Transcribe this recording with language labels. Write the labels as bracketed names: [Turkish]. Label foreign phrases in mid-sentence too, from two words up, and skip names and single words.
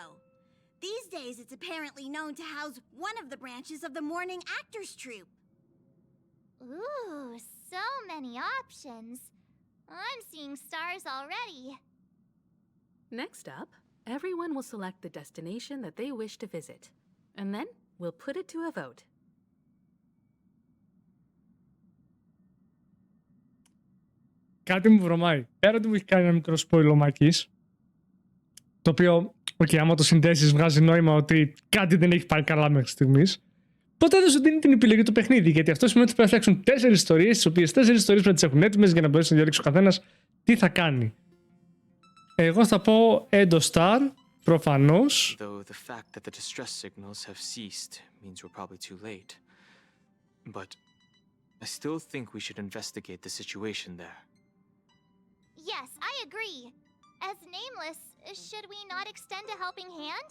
[English] These days, it's apparently known to house one of the branches of the Morning Actors Troupe. Ooh, so many options. I'm seeing stars already. Next up, everyone will select the destination that they wish to visit. And then we'll put it to a vote. [Greek] Κάτι μου βρωμάει. Πέρα ότι μου έχει κάνει ένα μικρό spoil ο Μάκης, το οποίο, άμα το συνδέσεις βγάζει νόημα ότι κάτι δεν έχει πάει καλά μέχρι στιγμής, ποτέ δεν σου δίνει την επιλογή του παιχνίδι, γιατί αυτό σημαίνει ότι πρέπει να φτιάξουν 4 ιστορίες, τις οποίες 4 ιστορίες πρέπει να τις έχουν έτοιμες για να μπορέσει να διαλέξει ο καθένας τι θα κάνει. Εγώ θα πω Edostar, προφανώς. [English] Though the fact that the distress signals have ceased means we're probably too late. But I still think we should investigate the situation there. Yes, I agree. As Nameless, should we not extend a helping hand?